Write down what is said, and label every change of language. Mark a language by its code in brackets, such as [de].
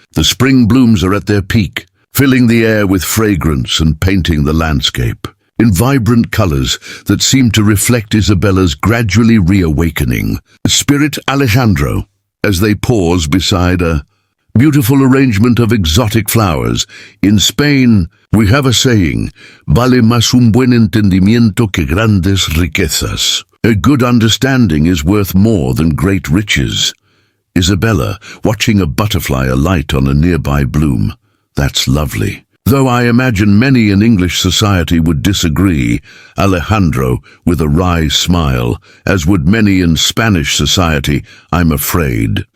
[en] The spring blooms are at their peak, filling the air with fragrance and painting the landscape in vibrant colors that seem to reflect Isabella's gradually reawakening spirit. Alejandro, as they pause beside a beautiful arrangement of exotic flowers. In Spain, we have a saying, [es] vale más un buen entendimiento que grandes riquezas. [en] A good understanding is worth more than great riches. Isabella, watching a butterfly alight on a nearby bloom. That's lovely. Though I imagine many in English society would disagree, Alejandro, with a wry smile, as would many in Spanish society, I'm afraid.